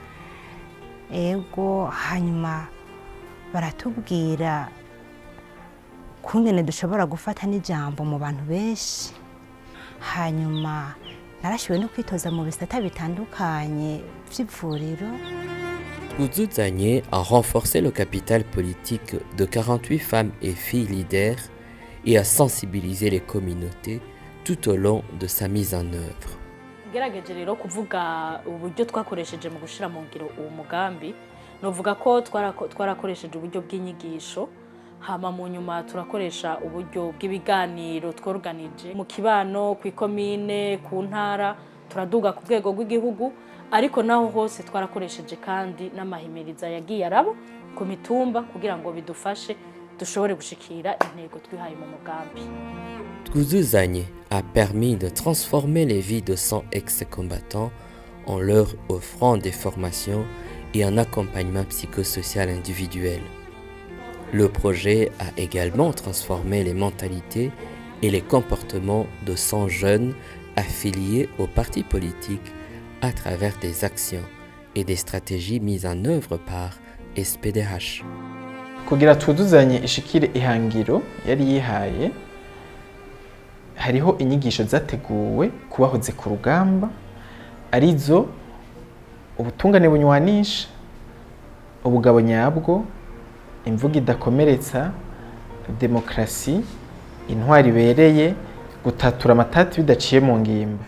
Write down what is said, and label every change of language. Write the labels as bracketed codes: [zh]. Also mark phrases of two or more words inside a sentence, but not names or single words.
[rn] Ego hanyuma baratubwira kungene dushobora gufata n'ijambo mu bantu benshi. Hanyuma narashiwe no kwitoza mu bisata bitandukanye vy'ivuriro. [fr] Truduzanye a renforcé le capital politique de 48 femmes et filles leaders et a sensibilisé les communautés tout au long de sa mise en œuvre. [rn] Gerageje rero kuvuga uburyo twakoresheje mu gushira mu ngiro uwo mugambi novuga ko twarakoresheje uburyo bw'inyigisho hama mu nyuma turakoresha uburyo bw'ibiganiro tworganije mu kibano ku ikomine ku ntara turaduga ku rwego rw'igihugu ariko naho hose twarakoresheje kandi n'amahimiriza yagiye arabo ku mitumba kugira ngo bidufashe dushobore gushikira intego twihaye mu mugambi. [fr] Truduzanye a permis de transformer les vies de 100 ex-combattants en leur offrant des formations et un accompagnement psychosocial individuel. Le projet a également transformé les mentalités et les comportements de 100 jeunes affiliés aux partis politiques à travers des actions et des stratégies mises en œuvre par SPDH. [rn] Kugira twuzuzanye ishikire ihangiro yari yihaye, hariho inyigisho zateguwe kubahoze ku rugamba arizo ubutungane bunywanisha, ubugabo nyabwo, imvugo idakomeretsa, demokrasi, intwari ibereye, gutatura amatati bidaciye mu ngimba.